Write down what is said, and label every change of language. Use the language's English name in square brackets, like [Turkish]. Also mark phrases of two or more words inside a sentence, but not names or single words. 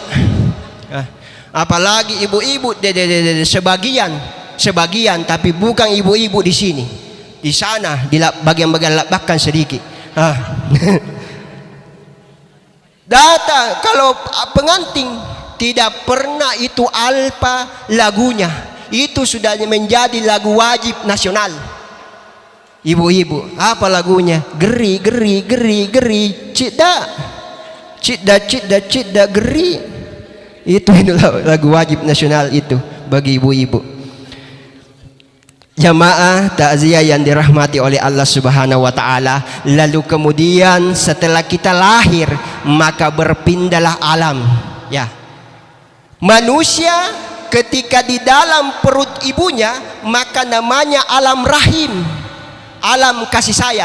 [Indonesian] Apalagi ibu-ibu sebagian, tapi bukan ibu-ibu di sini, di sana, di bagian-bagian labakan sedikit. Datang kalau pengantin tidak pernah itu alpa lagunya, itu sudah menjadi lagu wajib nasional. Ibu-ibu, apa lagunya? Geri, geri, geri, geri, cida, geri. Itu lagu wajib nasional itu bagi ibu-ibu. Jamaah takziah yang dirahmati oleh Allah [Arabic] سبحانه وتعالى. [Indonesian] Lalu kemudian setelah kita lahir, maka berpindahlah alam. Ya, manusia ketika di dalam perut ibunya, maka namanya alam rahim, alam kasih sayang.